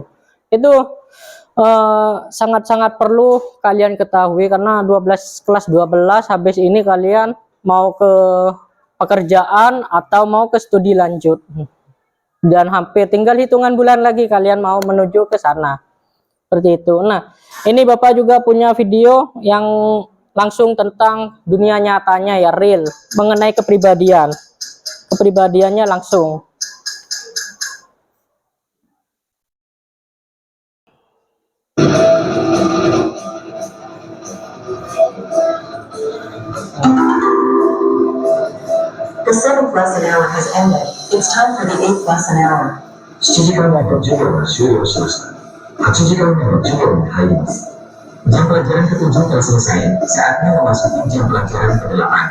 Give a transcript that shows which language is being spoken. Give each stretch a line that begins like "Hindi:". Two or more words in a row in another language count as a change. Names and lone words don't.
Indonesian: Itu sangat-sangat perlu kalian ketahui, karena kelas 12 habis ini kalian mau ke pekerjaan atau mau ke studi lanjut, dan hampir tinggal hitungan bulan lagi kalian mau menuju ke sana, seperti itu. Nah, ini Bapak juga punya video yang langsung tentang dunia nyatanya, ya, real, mengenai kepribadiannya langsung.
English: The 7th lesson hour has ended. It's time for the 8th lesson hour.
Japanese: 7 時間目の授業が終了しました。8時間目の授業に入ります。
Indonesian: Jam pelajaran ke-7 telah selesai. Saatnya memasuki jam pelajaran ke-8.